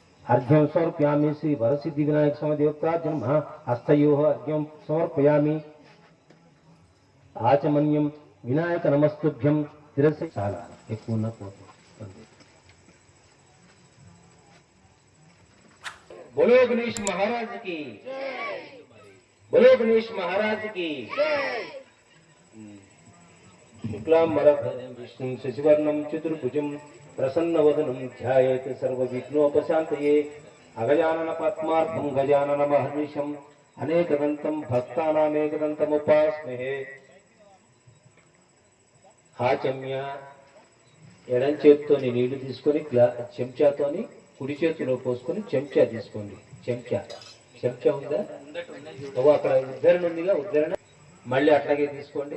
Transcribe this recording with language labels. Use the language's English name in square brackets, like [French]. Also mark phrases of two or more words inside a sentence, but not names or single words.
[Sanskrit] अर्घ्यं समर्पयामि। श्री वरसिद्धि विनायक स्वामी देवता जन्म हस्तयोः अर्घ्यं समर्पयामि। आचमन्यं विनायक नमस्तुभ्यं तिरसे [Telugu] చాలా ఎక్కువ ఉన్న పోతుంది। [Hindi] बोलो गणेश महाराज की जय। बोलो गणेश महाराज की जय। [Sanskrit] शुक्लांबरधरं विष्णुं शशिवर्णं चतुर्भुजं प्रसन्नवदनं ध्यायेत् सर्वविघ्नोपशान्तये। अगजानन पद्मार्कं गजाननमहर्निशम् अनेकदन्तं भक्तानामेकदन्तमुपास्महे। [Telugu] ఆచమ్య ఎడం చేత్తోని నీళ్లు తీసుకొని చెంచాతోని కుడి చేతిలో పోసుకొని చెంచా తీసుకోండి। చెంచా ఉందా? అక్కడ ఉద్ధరణ ఉందిగా, ఉద్ధరణ మళ్ళీ అట్లాగే తీసుకోండి।